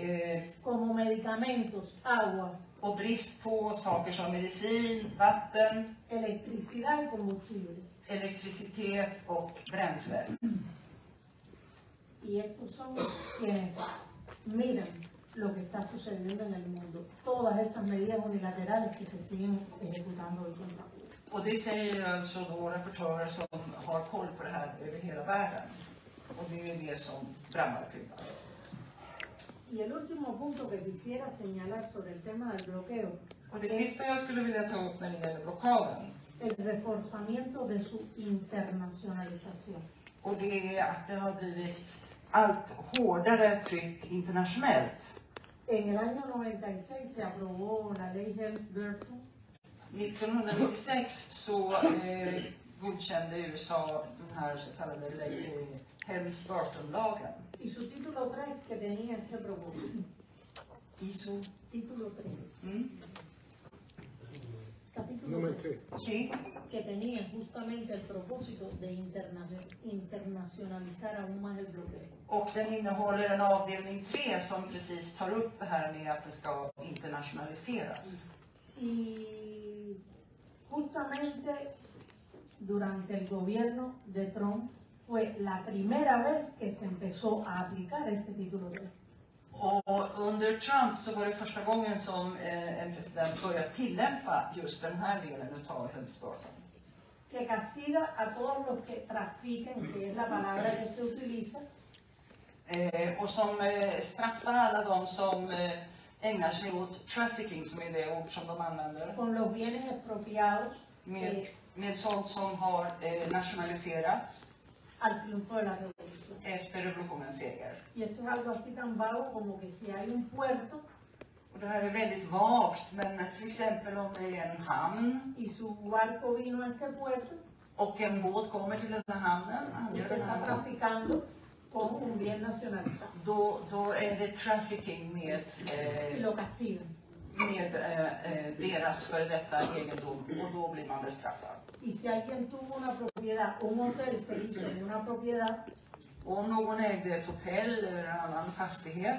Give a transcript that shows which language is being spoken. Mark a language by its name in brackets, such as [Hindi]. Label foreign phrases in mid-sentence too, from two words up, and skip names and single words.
[Spanish] como medicamentos, agua, [Swedish] brist på saker som medicin, vatten, [Spanish] electricidad y combustible. [Swedish] elektricitet och bränsle. [Spanish] Y estos son quienes miran lo que está sucediendo en el mundo. Todas esas medidas unilaterales que se siguen ejecutando hoy contra Cuba. [Swedish] Och det säger alltså då rapportörer som har koll på det här över hela världen. Och det är det som drabbar Kuba. [Spanish] Y el último punto que quisiera señalar sobre el tema del bloqueo [Swedish] Och det sista jag skulle vilja ta upp när det gäller blockaden, [Spanish] el reforzamiento de su internacionalización. [Swedish] och det är att det har blivit allt hårdare tryck internationellt. [Spanish] En el año 96 se aprobó la ley Helms-Burton [Swedish] 1996 så godkände USA den här så kallade Helms-Burton-lagen. [Spanish] y su título 3 que tenía este propósito. ISO. Título 3. Capítulo Número 3. Sí. Que tenía justamente el propósito de internacionalizar aún más el bloqueo. [Swedish] Och den innehåller en avdelning 3 som precis tar upp det här med att det ska internationaliseras. [Spanish] Y justamente durante el gobierno de Trump fue la primera vez que se empezó a aplicar este título 3. [Swedish] Och under Trump så var det första gången som en president började tillämpa just den här delen utav Helms-Burton. [Spanish] Que castiga a todos los que trafiquen, que es la palabra que se utiliza, [Swedish] Och som straffar alla de som ägnar sig åt trafficking, som är det ord som de använder, [Spanish] con los bienes expropiados [Swedish] med sånt som har nationaliserats [Spanish] al triunfo de la revolución. [Swedish] efter revolutionens seger. [Spanish] Y esto es algo así tan vago como que si hay un puerto [Swedish] Och det här är väldigt vagt, men till exempel om det är en hamn [Spanish] y su barco vino a este puerto [Swedish] och en båt kommer till den här hamnen, [Spanish] y usted está traficando con un bien nacionalizado [Swedish] då är det trafficking med [Spanish] y lo castigan. [Swedish] deras före detta egendom, och då blir man bestraffad. [Spanish] Y si alguien tuvo una propiedad, un hotel se hizo en una propiedad [Swedish] Och om någon ägde ett hotell eller en annan fastighet